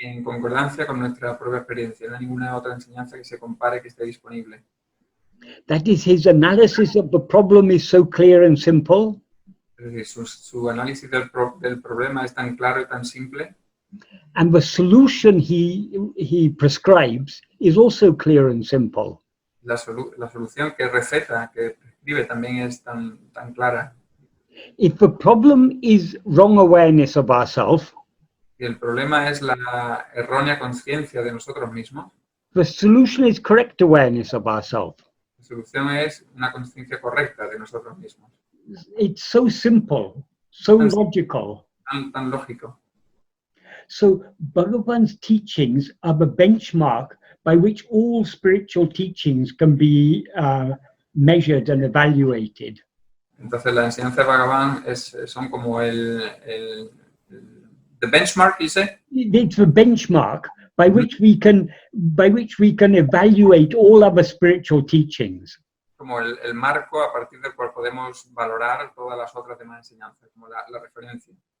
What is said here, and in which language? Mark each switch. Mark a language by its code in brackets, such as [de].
[es] y en concordancia con nuestra propia experiencia. No hay ninguna otra enseñanza que se compare que esté disponible. [en] That is, his analysis of the problem is so clear and simple. [es] Es decir, su análisis del problema es tan claro y tan simple. [en] And the solution he prescribes is also clear and simple. [es] La solución que receta, que prescribe, también es tan clara. [en] If the problem is wrong awareness of ourselves, [es] Si el problema es la errónea conciencia de nosotros mismos, [en] the solution is correct awareness of ourselves. [es] la solución es una conciencia correcta de nosotros mismos. [en] It's so simple, so logical. [es] Tan lógico. [en] So Bhagavan's teachings are the benchmark by which all spiritual teachings can be measured and evaluated. [es] Entonces la enseñanza de Bhagavan son como [en] the benchmark, you say? It's the benchmark by which we can evaluate all other spiritual teachings. [es] Como el marco a partir del cual podemos valorar todas las otras demás enseñanzas, como la referencia.